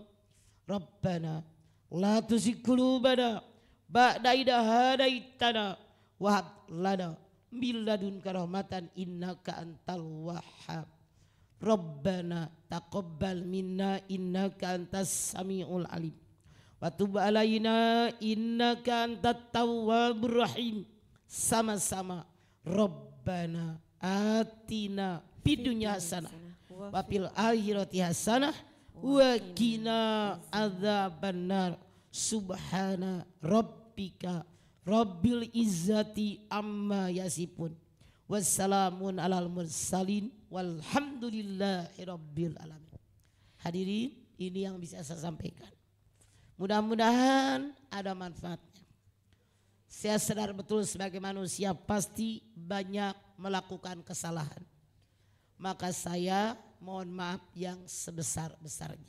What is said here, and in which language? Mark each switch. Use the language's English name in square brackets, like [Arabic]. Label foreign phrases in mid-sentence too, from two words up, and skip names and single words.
[Arabic] ربنا لا تزغ قلوبنا بعد إذ هديتنا وهب لنا من لدنك رحمة إنك أنت الوهاب. ربنا تقبل منا إنك أنت السميع العليم. وتب علينا إنك أنت التواب الرحيم. Sama-sama ربنا آتنا في الدنيا حسنة وفي الآخرة حسنة وقنا عذاب النار. سبحان ربك رب العزة عما يصفون. والسلام على المرسلين والحمد لله رب العالمين. [Indonesian] Hadirin, ini yang bisa saya sampaikan. Mudah-mudahan ada manfaatnya. Saya sadar betul sebagai manusia pasti banyak melakukan kesalahan. Maka saya mohon maaf yang sebesar-besarnya.